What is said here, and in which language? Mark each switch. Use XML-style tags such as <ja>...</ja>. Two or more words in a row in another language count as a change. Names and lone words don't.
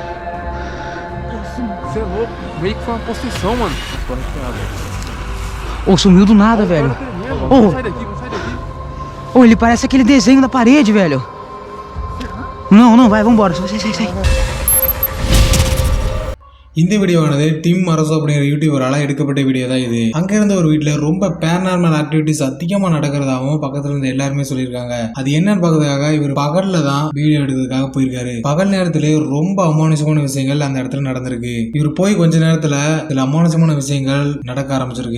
<pt>Você é louco. Meio que foi uma possessão, mano. Ô, sumiu do nada, velho. Vamos sair daqui. Ô, ele parece aquele desenho da parede, velho. Não, vai, vambora. Sai.</pt> <ta>இந்த வீடியோவானது டிம் அரசோ அப்படிங்கிற யூடியூபரால எடுக்கப்பட்ட வீடியோ தான் இது. அங்க இருந்த ஒரு வீட்டுல ரொம்ப</ta> <en>paranormal activities</en> <ta>அதிகமா நடக்கிறதாவும் பக்கத்துல இருந்து எல்லாருமே சொல்லியிருக்காங்க. அது என்னன்னு பாக்கிறதுக்காக இவர் பகல்ல தான் வீடியோ எடுக்கிறதுக்காக போயிருக்காரு. பகல் நேரத்திலே ரொம்ப அமானுஷமான விஷயங்கள் அந்த இடத்துல நடந்திருக்கு. இவர் போய் கொஞ்ச நேரத்துல சில அமானுஷமான விஷயங்கள் நடக்க ஆரம்பிச்சிருக்கு.</ta>